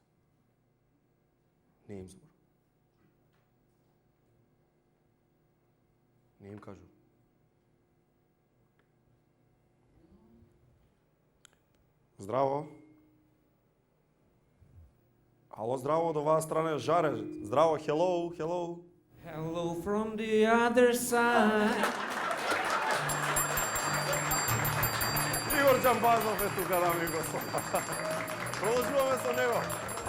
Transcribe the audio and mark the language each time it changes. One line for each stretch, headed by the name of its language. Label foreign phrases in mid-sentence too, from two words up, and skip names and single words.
Macedonian: Не им зборам. Не им кажу. Здраво. Ало, здраво, од оваа страна е Жаре. Здраво, hello.
English: Hello from the other side.
Macedonian: Игор Џамбазов е тука, дами и господа. Продолжуваме со него.